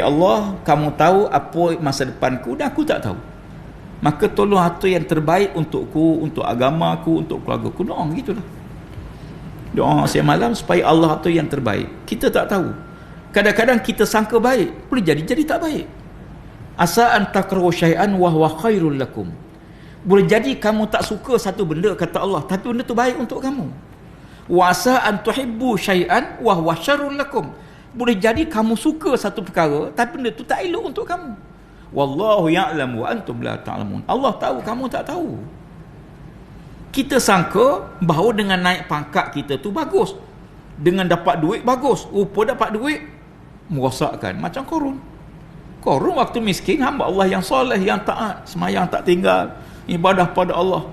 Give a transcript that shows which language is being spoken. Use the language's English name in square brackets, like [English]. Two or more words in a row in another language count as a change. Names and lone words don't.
[Malay] Ya Allah, kamu tahu apa masa depanku dan aku tak tahu. Maka tolong atur yang terbaik untukku, untuk agamaku, untuk keluargaku. Doa gitulah. Doa siang malam supaya Allah atur yang terbaik. Kita tak tahu. Kadang-kadang kita sangka baik, boleh jadi tak baik. [Arabic] عسى أن تكرهوا شيئا وهو خير لكم. [Malay] Boleh jadi kamu tak suka satu benda kata Allah, tapi benda tu baik untuk kamu. [Arabic] وعسى أن تحبوا شيئا وهو شر لكم. [Malay] Boleh jadi kamu suka satu perkara, tapi benda tu tak elok untuk kamu. [Arabic] والله يعلم وأنتم لا تعلمون. [Malay] Allah tahu, kamu tak tahu. Kita sangka bahawa dengan naik pangkat kita tu bagus, dengan dapat duit bagus. Rupa dapat duit merosakkan. Macam Qarun waktu miskin, hamba Allah yang soleh, yang taat, semayang tak tinggal, ibadah pada Allah.